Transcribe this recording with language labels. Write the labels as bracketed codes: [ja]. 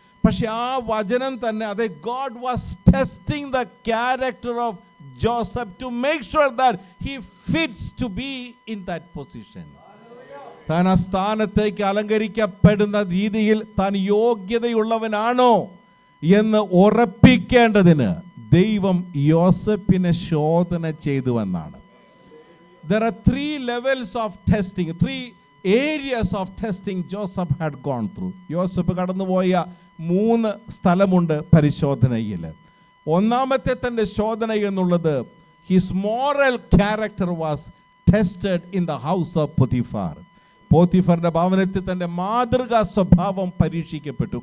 [ml] പക്ഷെ ആ വചനം തന്നെ അതെ, [en] God was testing the character of Joseph to make sure that he fits to be in that position. [ml] താൻ ആ സ്ഥാനത്തേക്ക് അലങ്കരിക്കപ്പെടുന്ന രീതിയിൽ താൻ യോഗ്യതയുള്ളവനാണോ എന്ന് ഉറപ്പിക്കേണ്ടതിന് ദൈവം യോസേഫിനെ ശോധന ചെയ്തുവെന്നാണ്. [en] There are 3 levels of testing, 3 areas of testing Joseph had gone through. [ml] യോസേഫ് കടന്നുപോയ 3 സ്ഥലമുണ്ട് പരിശോധനയിൽ. ഒന്നാമത്തെ തൻ്റെ ശോധന എന്നുള്ളത് [en] His moral character was tested in the house of Potiphar. [ml] പോത്തിഫറിന്റെ ഭവനത്തിൽ തൻ്റെ മാതൃകാ സ്വഭാവം പരീക്ഷിക്കപ്പെട്ടു.